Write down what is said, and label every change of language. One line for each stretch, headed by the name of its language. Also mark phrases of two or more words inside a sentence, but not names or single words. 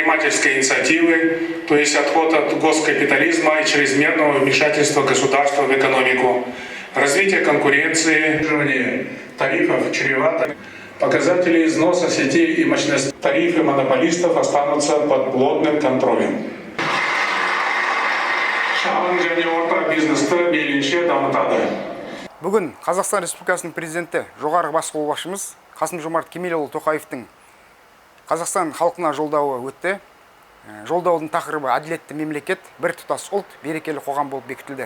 Russian: предпринимательской инициативы, то есть отход от госкапитализма и чрезмерного вмешательства государства в экономику, развитие конкуренции, снижение тарифов чревато. Показатели износа сетей и мощностей тарифы монополистов останутся под плотным контролем.
Kazakh: Шағын және орта бизнесті мейлінше дамытады. Бүгін Қазақстан Республикасының президенті жоғарғы бас қолбасшымыз Қасым-Жомарт Кемелұлы Тоқаевтың Қазақстан халқына жолдауы өтті. Жолдаудың тақырыбы әділетті мемлекет, біртұтас ұлт, берекелі қоғам болып бекітілді.